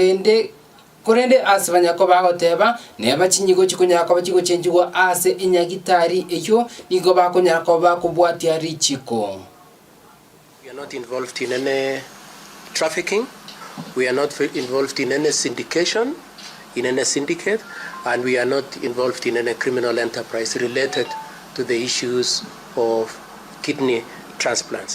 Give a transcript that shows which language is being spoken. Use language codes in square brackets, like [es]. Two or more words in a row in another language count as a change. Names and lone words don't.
[guz] korende ase banyako bagoteba neba chinyigo chikonyako bachigo chenjigwa ase inyagitari eyo nigo bakonyako bakubwatia richiko. [en] We are not involved in any trafficking. We are not involved in any syndication, in any syndicate, and we are not involved in any criminal enterprise related to the issues of kidney transplants.